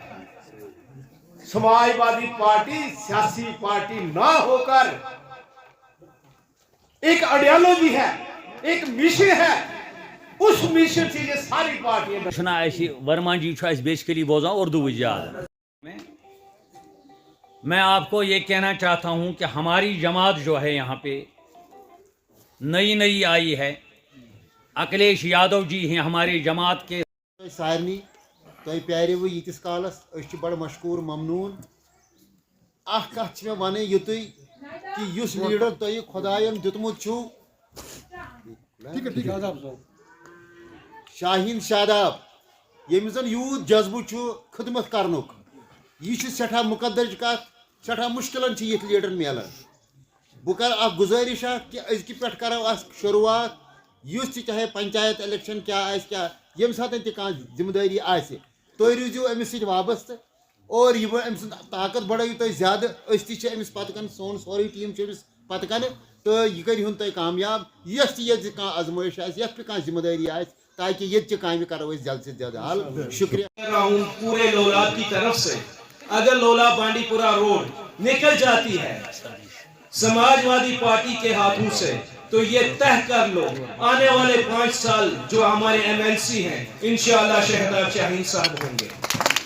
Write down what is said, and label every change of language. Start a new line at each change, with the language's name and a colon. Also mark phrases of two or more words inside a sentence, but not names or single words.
Hindi: समाजवादी पार्टी सियासी पार्टी ना होकर एक आइडियोलॉजी है, एक मिशन है, उस मिशन से ये सारी पार्टियां। वर्मा जी बेसिकली
Kashmiri: बोजा उर्दू ज्यादा।
Hindi: मैं आपको ये कहना चाहता हूं कि हमारी जमात जो है यहाँ पे नई आई है। अखिलेश यादव जी हैं हमारी जमात के।
Kashmiri: सारनी तुम प्यारिव यीतिस कालस बड़ मशकूर ममनून। कत मे वन युत कि युस लीडर तुम खुदायन दितमुत छु शाहीन शादाब, यमिस जन यूत जज्बु छु खिदमत करनुक, यह सठा मुकद्दर कत, सठा मुश्किलन ये लीडर मिलान। बह कर गुजारिश कि अजक पे करो शुरुआत, चाहे पंचायत इलेक्शन क्या यम सात जिम्मेदारी तुम रूजू अमिस वाबस्त और यह अमिस ताकत बढ़ाई तुम ज्यादा, अमिस पतकन, सोन सोरी टीम पतकन, तो यह कर तुम कामयाब। यस आजमाइश पे जिम्मेदारी ताकि ये काम करो
Hindi: जल्द से जल्द
Kashmiri: हल। शुक्रिया
Hindi: पूरे लोलाब की तरफ से। अगर लोला बांडीपुरा रोड निकल जाती है समाजवादी पार्टी के हाथों से तो ये तय कर लो आने वाले 5 साल जो हमारे MLC हैं इंशाअल्लाह शहदाब शाहीन साहब होंगे।